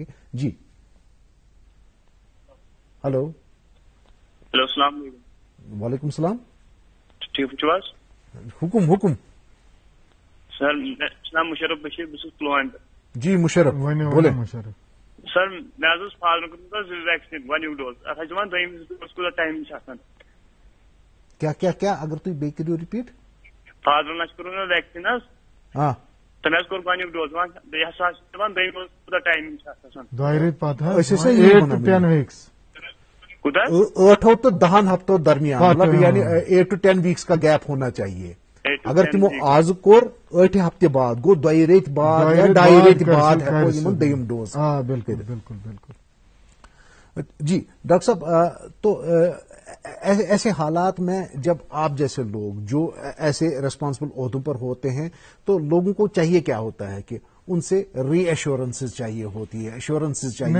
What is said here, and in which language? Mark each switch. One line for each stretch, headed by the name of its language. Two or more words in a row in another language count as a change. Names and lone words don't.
Urdu: جی ہلو. ہلو, السلام علیکم. وعلیکم السلام.
Kashmiri: ٹھیک چھو؟ حکم سر, نام مشرف بشیر, بس پلوامہ.
Urdu: جی مشرف بولے.
Kashmiri: سر میں
English: father vaccine one dose
Kashmiri: اتھ دان دویم ڈوز کوتاہ ٹائم کیا اگر تھی بیٚیہِ کٔرِو رِپیٖٹ. فادرن کوٚر ویکسین حظ, تٔمۍ حظ کوٚر گۄڈنیُک ڈوز, بیٚیہِ ہسا چھِ دپان دوٚیِم ڈوز کوٗتاہ ٹایمِنگ چھِ اتھ آسان؟ 2 رٮ۪تھ پتہٕ
English: 8 to 10 weeks.
Urdu: 8 to 10 ہفتوں درمیان, مطلب یعنی
English: 8 to 10 weeks
Urdu: کا گیپ ہونا چاہیے.
Kashmiri: اگر تمو آز کوٚر 8 ہفتہٕ بعد گوٚو 2 رٮ۪تھ بعد یا 2.5 رٮ۪تھ بعد ہٮ۪کو یِمن دوٚیِم ڈوز.
Urdu: بالکل بالکل بالکل. جی ڈاکٹر صاحب, تو ایسے حالات میں جب آپ جیسے لوگ جو ایسے ریسپانسبل عہدوں پر ہوتے ہیں تو لوگوں کو چاہیے کیا ہوتا ہے کہ ان سے ری ایشورنسز چاہیے ہوتی ہے, ایشورنسز چاہیے.